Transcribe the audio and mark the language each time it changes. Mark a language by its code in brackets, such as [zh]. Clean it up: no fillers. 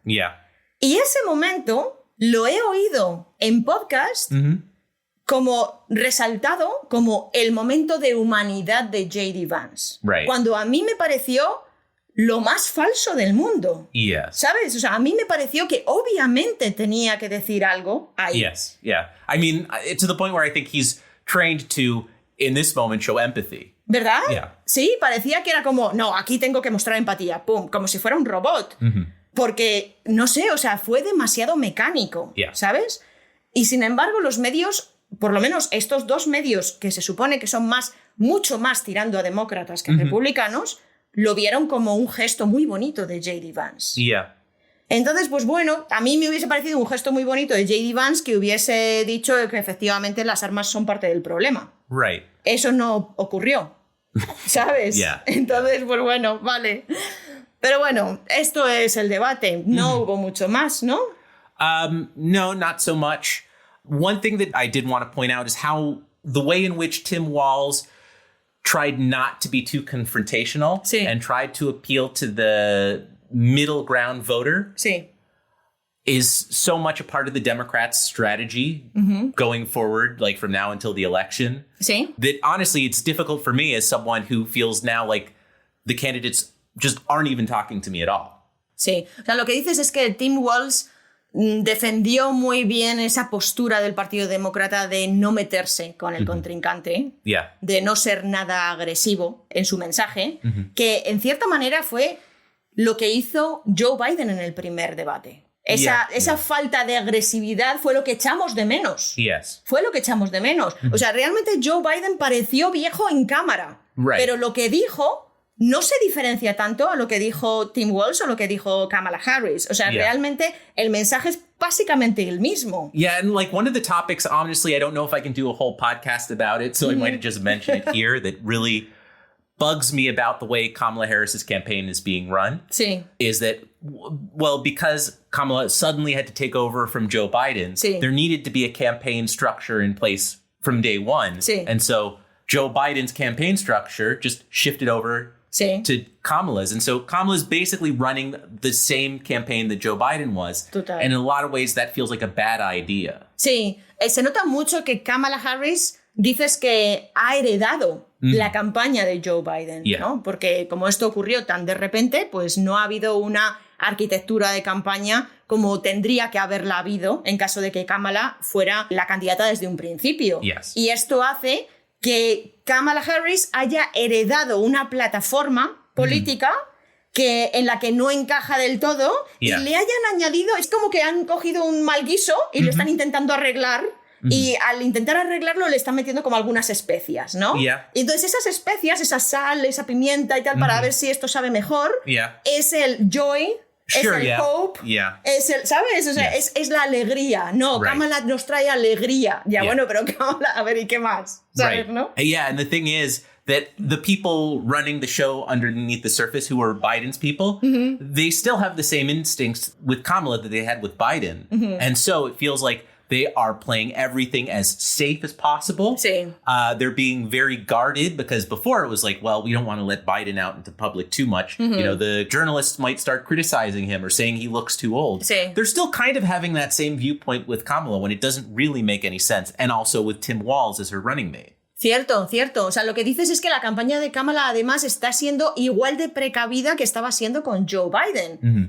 [es] Y ese momento lo he oído en podcast como resaltado como el momento de humanidad de J.D. Vance. Cuando a mí me pareció lo más falso del mundo. ¿Sabes? O sea, a mí me pareció que obviamente tenía que decir algo ahí. [en] I mean, to the point where I think he's trained to, in this moment, show empathy. [es] ¿Verdad? Sí, parecía que era como, no, aquí tengo que mostrar empatía. Pum, como si fuera un robot. Porque, no sé, o sea, fue demasiado mecánico, ¿sabes? Y sin embargo, los medios, por lo menos estos dos medios que se supone que son mucho más tirando a demócratas que a republicanos, lo vieron como un gesto muy bonito de J.D. Vance. Entonces, pues bueno, a mí me hubiese parecido un gesto muy bonito de J.D. Vance que hubiese dicho que efectivamente las armas son parte del problema. Eso no ocurrió, ¿sabes? Entonces, pues bueno, vale. Pero bueno, esto es el debate. No hubo mucho más, ¿no? [en] No, not so much. One thing that I did want to point out is how the way in which Tim Walz tried not to be too confrontational and tried to appeal to the middle ground voter is so much a part of the Democrats' strategy going forward, like from now until the election, that honestly, it's difficult for me as someone who feels now like the candidates just aren't even talking to me at all. [es] Sí, o sea, lo que dices es que Tim Walz defendió muy bien esa postura del Partido Demócrata de no meterse con el contrincante, de no ser nada agresivo en su mensaje, que en cierta manera fue lo que hizo Joe Biden en el primer debate. Esa falta de agresividad fue lo que echamos de menos. Fue lo que echamos de menos. O sea, realmente Joe Biden pareció viejo en cámara, pero lo que dijo no se diferencia tanto a lo que dijo Tim Walz o lo que dijo Kamala Harris. O sea, realmente el mensaje es básicamente el mismo. [en] Yeah, and like one of the topics, honestly, I don't know if I can do a whole podcast about it, so I might just mention it here, that really bugs me about the way Kamala Harris's campaign is being run. [es] Sí. [en] Is that, well, because Kamala suddenly had to take over from Joe Biden, there needed to be a campaign structure in place from day one. [es] Sí. [en] And so Joe Biden's campaign structure just shifted over to Kamala's. And so Kamala's basically running the same campaign that Joe Biden was. [es] Total. [en] And in a lot of ways, that feels like a bad idea. [es] Sí, se nota mucho que Kamala Harris dices que ha heredado la campaña de Joe Biden, ¿no? Porque como esto ocurrió tan de repente, pues no ha habido una arquitectura de campaña como tendría que haberla habido en caso de que Kamala fuera la candidata desde un principio. Y esto hace que Kamala Harris haya heredado una plataforma política en la que no encaja del todo y le hayan añadido, es como que han cogido un mal guiso y lo están intentando arreglar. Y al intentar arreglarlo le están metiendo como algunas especias, ¿no? Y entonces esas especias, esa sal, esa pimienta y tal, para ver si esto sabe mejor, es el joy, es el hope, es el, ¿sabes? O sea, es la alegría. No, Kamala nos trae alegría. Bueno, pero Kamala, a ver, ¿y qué más? ¿Sabes, no? [en] Yeah, and the thing is that the people running the show underneath the surface, who are Biden's people, they still have the same instincts with Kamala that they had with Biden. And so it feels like they are playing everything as safe as possible. [es] Sí. [en] They're being very guarded because before it was like, well, we don't want to let Biden out into public too much. You know, the journalists might start criticizing him or saying he looks too old. [es] Sí. [en] They're still kind of having that same viewpoint with Kamala when it doesn't really make any sense. And also with Tim Walz as her running mate. [es] Cierto, cierto. O sea, lo que dices es que la campaña de Kamala además está siendo igual de precavida que estaba siendo con Joe Biden.